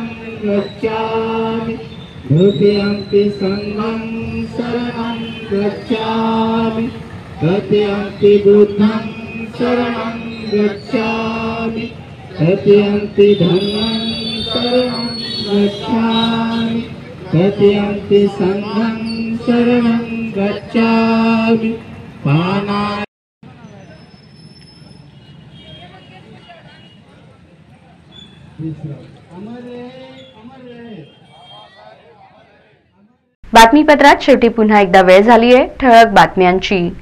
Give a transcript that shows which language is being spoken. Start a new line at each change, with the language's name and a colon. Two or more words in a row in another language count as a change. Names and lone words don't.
Pali: गच्छामि द्वितीयंपि संघं शरणं गच्छामि तृतीयंपि बुद्धं शरणं गच्छामि तृतीयंपि धम्मं शरणं गच्छामि तृतीयंपि संघं शरणं गच्छामि पाना
Marathi: बातमीपत्रात शेवटी पुन्हा एकदा वेळ झाली आहे ठळक बातम्यांची।